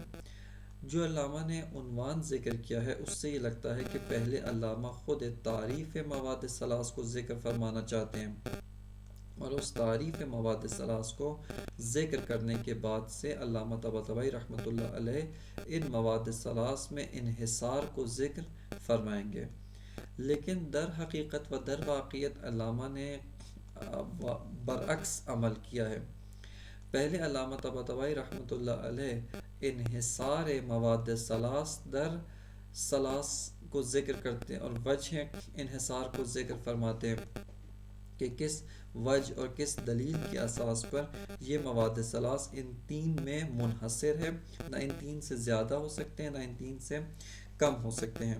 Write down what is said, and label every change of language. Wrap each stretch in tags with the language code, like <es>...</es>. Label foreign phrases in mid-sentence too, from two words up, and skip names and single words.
<ur>جو علامہ نے عنوان ذکر کیا ہے، اس سے یہ لگتا ہے کہ پہلے علامہ خود تعریف مواد ثلاث کو ذکر فرمانا چاہتے ہیں، اور اس تعریف مواد ثلاث کو ذکر کرنے کے بعد سے علامہ طباطبائی رحمۃ اللہ علیہ ان مواد ثلاث میں انحصار کو ذکر فرمائیں گے۔ لیکن در حقیقت و در واقعیت علامہ نے برعکس عمل کیا ہے۔ پہلے علامہ طباطبائی رحمۃ اللہ علیہ انحصار مواد ثلاث در ثلاث کو ذکر کرتے ہیں، اور وجہ انحصار کو ذکر فرماتے ہیں کہ کس وجہ اور کس دلیل کے اساس پر یہ مواد ثلاث ان تین میں منحصر ہے، نہ ان تین سے زیادہ ہو سکتے ہیں، نہ ان تین سے کم ہو سکتے ہیں۔</ur>